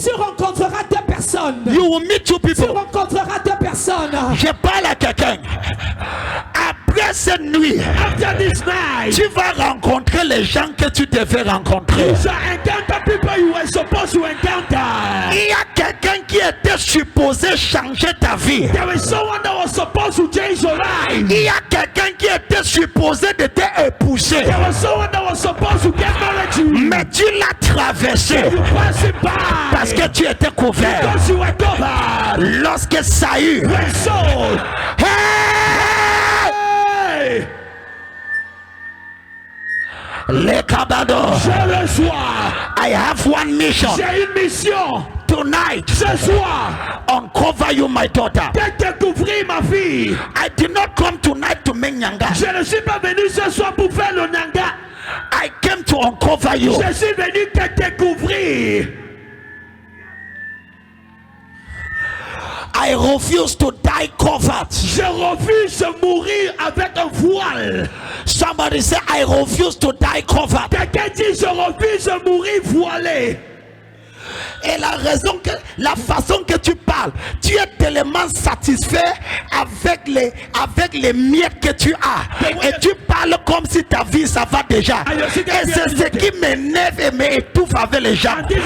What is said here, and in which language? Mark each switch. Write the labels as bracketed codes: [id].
[fr] tu rencontreras deux personnes. [en] You will meet two [fr] Tu [en] people. [fr] rencontreras deux personnes. Je parle à quelqu'un. Après cette nuit, [en] After this night, [fr] tu vas rencontrer les gens que tu devais rencontrer. [en] you shall encounter people you were supposed to encounter. [fr] Il y a quelqu'un qui était supposé changer ta vie. [en] There is someone that was supposed to change your life. [fr] Il y a quelqu'un qui était supposé de t'épouser. [en] There was someone that was supposed to get married to you. [fr] Mais tu l'as traversé [en] You pass it by [fr] parce que tu étais couvert. [en] because you were covered. [fr] Lorsque Saül, [en] When Saul, hey, hey, les cabados, [fr] je le soir, [en] I have one mission [fr] j'ai une mission. [en] tonight. [fr] Ce soir, [en] Uncover you, my daughter. [fr] découvrir ma fille. [en] I did not come tonight to make nyanga. [fr] Je ne suis pas venu ce soir pour faire le nanga. [en] I came to uncover you. [fr] Je suis venu te découvrir. [en] I refuse to die covered. [fr] Je refuse de mourir avec un voile. [en] Somebody say, I refuse to die covered. [fr] Quelqu'un dit, je refuse de mourir voilé. Et la façon que tu parles, tu es tellement satisfait avec les miettes que tu as. Et tu parles comme si ta vie ça va déjà. Et c'est ce qui m'énerve et m'étouffe avec les gens.